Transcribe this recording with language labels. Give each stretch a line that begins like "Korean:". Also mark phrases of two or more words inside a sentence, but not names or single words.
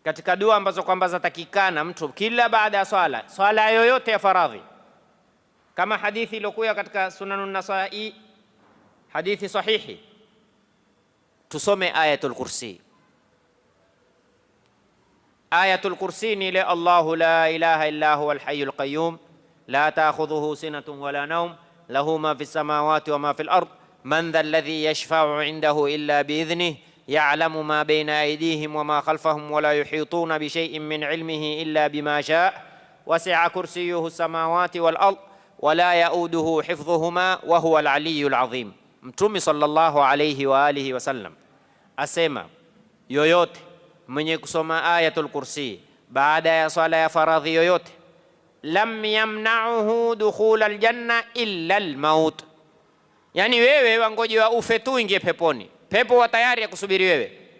Swahili: katika dua ambazo kwamba zatakikana mtu kila baada ya swala yoyote ya faradhi, kama hadithi iliyokuja katika Sunanun Nasai, hadithi sahihi, tusome ayatul kursi.
Arabic: Ayatul kursi
Swahili: ni ile
Arabic: الله لا إله إلا هو الحي القيوم لا تأخذه سنة ولا نوم له ما في السماوات وما في الأرض من ذا الذي يشفع عنده إلا بإذنه يعلم ما بين أيديهم وما خلفهم ولا يحيطون بشيء من علمه إلا بما شاء وسع كرسيه السماوات والأرض ولا يئوده حفظهما وهو العلي العظيم.
Swahili: Mtume
Arabic: صلى الله عليه وعلى آله وسلم
Swahili: asema yoyote mwenye kusoma ayatul kursi baada ya swala ya faradhi yoyote,
Arabic: لم يمنعه دخول الجنة إلا الموت,
Swahili: yani wewe wangoje wa ufe tu ingie peponi, pepo wa tayari ya kusubiri wewe.